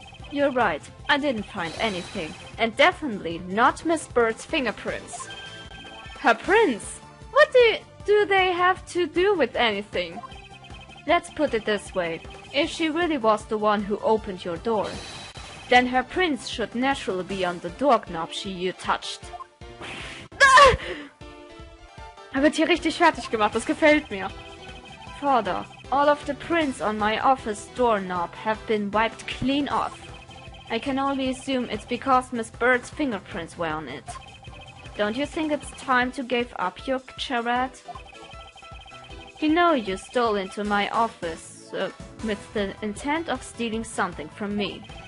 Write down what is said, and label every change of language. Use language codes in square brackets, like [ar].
[en] You're right, I didn't find anything. And definitely not Miss Bird's fingerprints. Her prints? What do they have to do with anything? Let's put it this way. If she really was the one who opened your door, then her prints should naturally be on the doorknob you touched. Ah! [de] Er wird hier richtig fertig gemacht, das gefällt mir. [en] Further, all of the prints on my office doorknob have been wiped clean off. I can only assume it's because Miss Bird's fingerprints were on it. Don't you think it's time to give up your charade? You know you stole into my office with the intent of stealing something from me.